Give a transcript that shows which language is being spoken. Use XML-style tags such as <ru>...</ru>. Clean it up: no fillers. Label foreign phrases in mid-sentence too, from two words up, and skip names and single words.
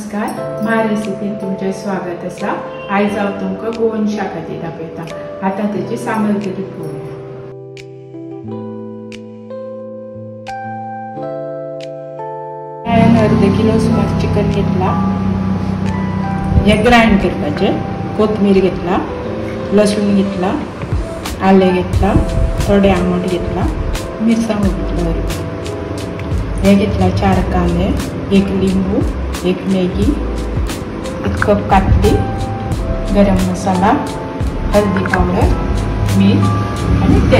<kok>नमस्कार, माझ्या रेसिपीन तुमचे स्वागत असा। आज हांव तुमकां गोवन शाकाची दाखयता। आता त्याची सामग्री पळोवया। हांवें अर्ध किलो सुमार चिकन घेतला। हे ग्राइंड करपाचे। कोथमीर घेतला, लसूण घेतला, आले घेतला, थोडे आंबट घेतला, मिरसांगो घेतला। हे घेतला 4 कांदे, 1 लिंबू, 1 मॅगी, 1 कप कातली, गरम मसाला, हळदी पावडर, मीठ आणि तेल।</kok>